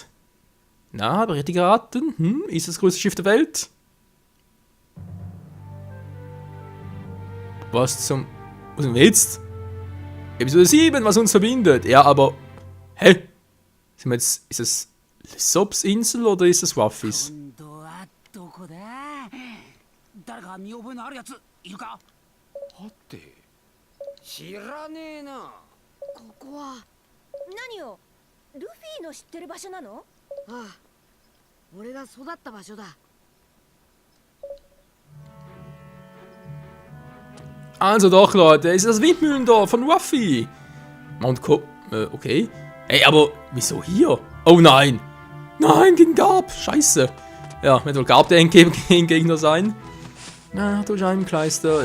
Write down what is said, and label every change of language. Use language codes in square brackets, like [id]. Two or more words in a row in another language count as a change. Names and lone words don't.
[de] Na, habe ich richtig geraten? Ist das größte Schiff der Welt? Was zum jetzt? Episode 7, was uns verbindet. Ja, aber... Hä? Sind wir jetzt... Ist es Lyssops Insel oder ist es Ruffys? [ja] 知らねえな。ここは何よ、ルフィの知ってる場所なの？ああ、俺が育った場所だ。 [de] Also doch, Leute, ist das Windmühlendorf von Ruffy. Mount Co... okay. Ey, aber wieso hier? Oh nein! Nein, gegen Garp! Scheiße! Ja, wird wohl Garp der Endgegner sein. Na, du Scheibenkleister.